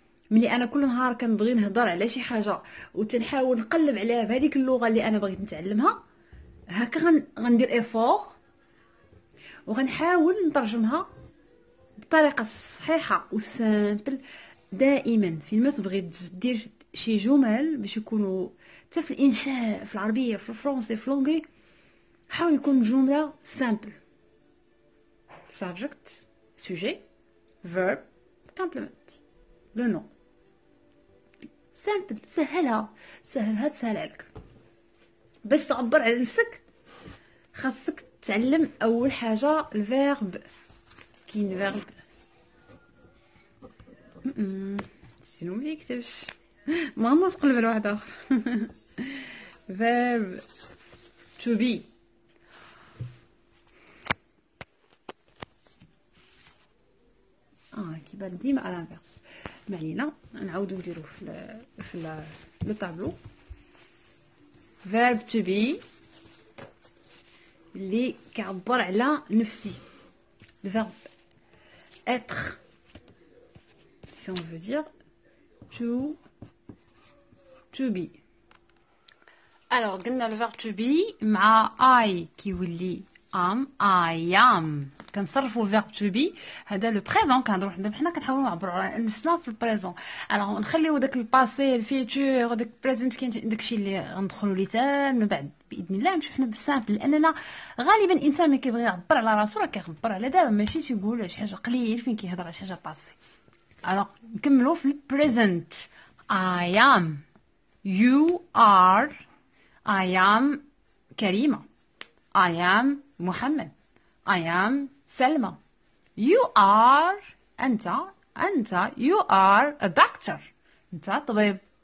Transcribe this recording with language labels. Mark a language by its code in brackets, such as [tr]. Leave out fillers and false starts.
[ar] ملي انا كل نهار كنبغي نهضر على شي حاجه وتنحاول نقلب عليها بهذيك اللغه اللي انا بغيت نتعلمها، هكا غندير ايفور وغنحاول نترجمها بطريقه صحيحه وسامبل. دائما فين ما تبغي دير شي جمل باش يكونوا حتى في الانشاء، في العربيه، في الفرنسي، في لونغي، حاول يكون جمله سامبل. [en] subject sujet verb complement لو نو. [ar] سامبل، سهلها تسهل عليك. باش تعبر على نفسك خاصك تعلم اول حاجه الفيرب. كاين فيرب سينو ما يكتبش، ما غنوص قلب على واحد اخر. [en] verb to be. [ar] كيبان ديما على الانفيرس. ما علينا، نعاودو نديرو في لو طابلو. [en] verb to be [ar] اللي كيعبر على نفسي. [fr] le verbe être, si on veut dire to be. alors [ar] قلنا [fr] le verbe [en] to be [ar] مع [en] I [ar] كيولي [en] am. I am [ar] كنصرفوا الفيرب تو بي. هذا لو بريزون كنهضروا حنا كنحاولوا نعبروا على نفسنا في البريزون. الوغ نخليو داك الباسي الفيتور داك البريزنت كاين داكشي اللي غندخلوا ليه حتى من بعد باذن الله. نمشيو حنا بالسامبل، لاننا غالبا الانسان ملي كيبغي يعبر على راسو راه كيعبر على دابا، ماشي تيقول شي حاجه قليل فين كيهضر على شي حاجه باسي. الوغ نكملوا في البريزنت. [en] I am, you are, I am كريمه, I am محمد, I am سلمى, you are [ar] أنت [en] you are a doctor [ar] أنت طبيب.